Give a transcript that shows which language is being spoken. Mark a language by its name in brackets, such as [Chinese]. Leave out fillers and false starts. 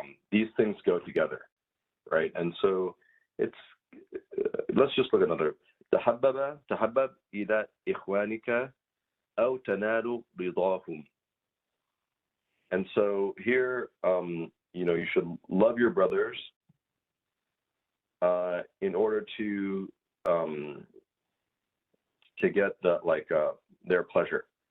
[English] These things go together, right? And so it's, let's just look at another. [Arabic] تحبب إلى إخوانك أو تنال رضاهم. [English] And so here, you should love your brothers in order to get their pleasure.